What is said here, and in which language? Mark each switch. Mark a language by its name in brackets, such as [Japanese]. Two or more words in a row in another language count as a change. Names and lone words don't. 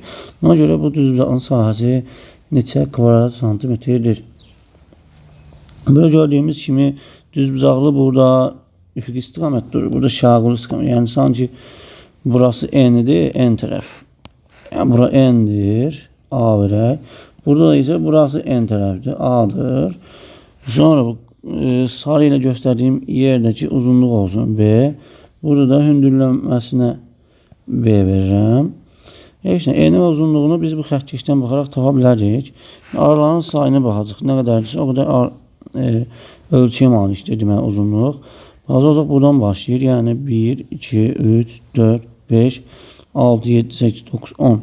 [Azerbaijani] Buna görə bu düzbucaqlının sahəsi neçə kvadrat santimetrdir? Burada gördüyümüz kimi düzbucaqlı burada üfüqi istiqamət durur. Burada şaquli istiqamət. Yəni sanki burası N-dir, N tərəf. Yəni bura N-dir. A verək. [Turkish] Burada ise burası en tarafı A'dır. Sonra bu sarı ile gösterdiğim yerdeki uzunluk olsun B. [Azerbaijani] Burada hündürlənməsinə B verirəm. Eni və uzunluğunu biz bu xəttkeşdən baxaraq tapa bilərik. Araların sayına baxacaq. Nə qədərdirsə o qədər ölçüyə malikdir demək uzunluq. Bazı buradan başlayır. Yəni 1, 2, 3, 4, 5, 6, 7, 8, 9, 10.